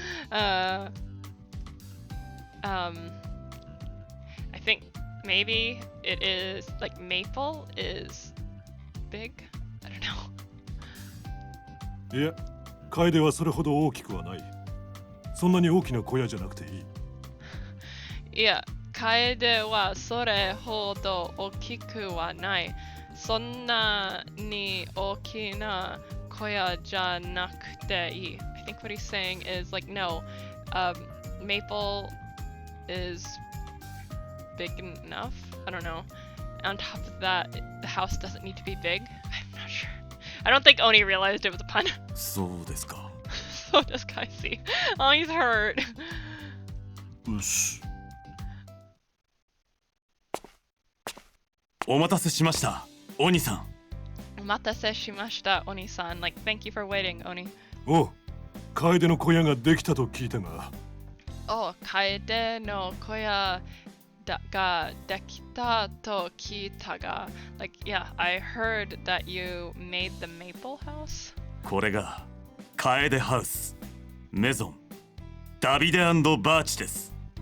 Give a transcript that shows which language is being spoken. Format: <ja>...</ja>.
<en>I think maybe it is like maple is big. I don't know.</en> <ja>いや、楓はそれほど大きくはない。そんなに大きな小屋じゃなくていい。いや、楓はそれほど大きくはない。そんなに大きな小屋じゃなくていい。</ja> <en>I think what he's saying is no, maple is big enough. I don't know. On top of that, the house doesn't need to be big. I'm not sure. I don't think Oni realized it was a pun.</en> <ja>そうですか。</ja> <en>So does Kaisi. Oh, he's hurt.</en> <ja>うっす。お待たせしました、鬼さん。 Omatase shimashita,</ja> <en>Oni-san. Thank you for waiting, Oni.</en> <ja>おう、楓の小屋ができたと聞いたが。 Oh, Kaede no koya ga dekita to kita ga.</ja> <en>Yeah, I heard that you made the maple house.</en> <ja>これが楓ハウス、メゾン、ダビデ&バーチです。</ja>